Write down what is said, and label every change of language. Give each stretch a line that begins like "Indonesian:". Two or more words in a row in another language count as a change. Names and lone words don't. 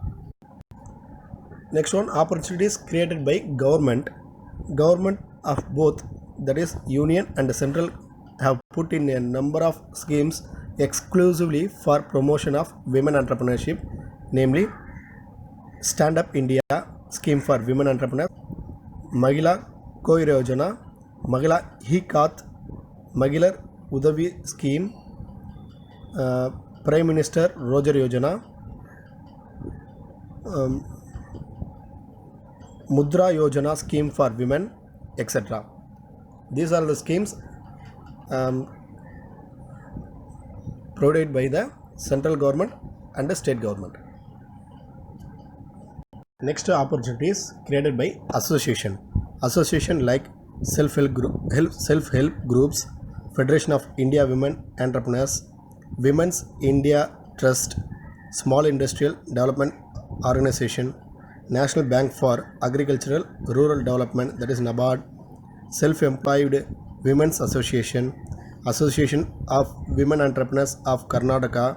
English: Next one, opportunities created by government of both, that is union and central, have put in a number of schemes exclusively for promotion of women entrepreneurship, namely Stand Up India scheme for women entrepreneurs, Mahila Koir Yojana, Mahila Hi-Khat, Mahilar Udavi scheme, Prime Minister Rojar Yojana, Mudra Yojana scheme for women, etc. These are the schemes provided by the central government and the state government. Next, opportunities created by association like self-help groups, Federation of India Women Entrepreneurs, Women's India Trust, Small Industrial Development Organization, National Bank for Agricultural Rural Development, that is NABARD, Self-Employed Women's Association, Association of Women Entrepreneurs of Karnataka.